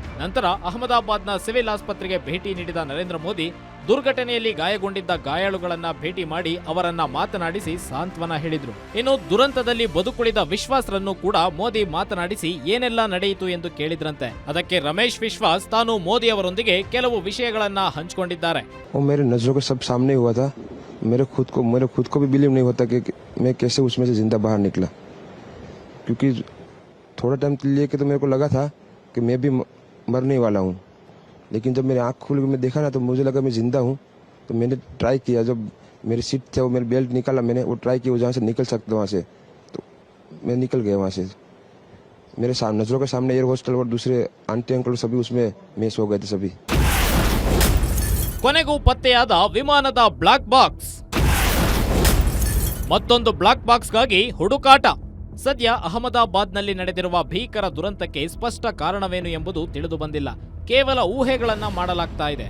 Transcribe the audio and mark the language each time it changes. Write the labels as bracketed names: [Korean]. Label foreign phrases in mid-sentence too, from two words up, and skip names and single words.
[Kannada] ನಂತರ ಅಹಮದಾಬಾದ್ನ ಸಿವಿಲ್ ಆಸ್ಪತ್ರೆಗೆ ಭೇಟಿ ನೀಡಿದ ನರೇಂದ್ರ ಮೋದಿ ದುರ್ಘಟನೆಯಲ್ಲಿ ಗಾಯಗೊಂಡಿದ್ದ ಗಾಯಾಳುಗಳನ್ನ ಭೇಟಿ ಮಾಡಿ ಅವರನ್ನ ಮಾತನಾಡಿಸಿ ಸಾಂತ್ವನ ಹೇಳಿದ್ರು. ಇನ್ನು ದುರಂತದಲ್ಲಿ ಬದುಕುಳಿದ ವಿಶ್ವಾಸ್ರನ್ನು ಕೂಡ ಮೋದಿ ಮಾತನಾಡಿಸಿ ಏನೆಲ್ಲ ನಡೆಯಿತು ಎಂದು ಕೇಳಿದ್ರಂತೆ. ಅದಕ್ಕೆ ರಮೇಶ್ ವಿಶ್ವಾಸ್ ತಾನು ಮೋದಿ ಅವರೊಂದಿಗೆ ಕೆಲವು ವಿಷಯಗಳನ್ನ ಹಂಚಿಕೊಂಡಿದ್ದಾರೆ. [Hindi] मेरे खुद को भी बिलीव नहीं होता कि मैं कैसे उसमें से जिंदा बाहर निकला, क्योंकि थोड़ा टाइम लिए कि तो मेरे को लगा था कि मैं भी मरने वाला हूँ, लेकिन जब मेरी आँख खुल के मैं देखा ना तो मुझे लगा मैं जिंदा हूँ. तो मैंने ट्राई किया, जब मेरी सीट थे वो मेरी बेल्ट निकाला, मैंने वो ट्राई किया जहाँ से निकल सकता वहाँ से, तो मैं निकल गया वहाँ से. मेरे नजरों के सामने एयर होस्टल और दूसरे आंटी अंकल सभी उसमें मिस हो गए थे सभी. [Kannada] ಕೊನೆಗೂ ಪತ್ತೆಯಾದ ವಿಮಾನದ ಬ್ಲಾಕ್ ಬಾಕ್ಸ್. ಮತ್ತೊಂದು ಬ್ಲಾಕ್ ಬಾಕ್ಸ್ಗಾಗಿ ಹುಡುಕಾಟ. ಸದ್ಯ ಅಹಮದಾಬಾದ್ನಲ್ಲಿ ನಡೆದಿರುವ ಭೀಕರ ದುರಂತಕ್ಕೆ ಸ್ಪಷ್ಟ ಕಾರಣವೇನು ಎಂಬುದು ತಿಳಿದು ಬಂದಿಲ್ಲ. ಕೇವಲ ಊಹೆಗಳನ್ನ ಮಾಡಲಾಗ್ತಾ ಇದೆ.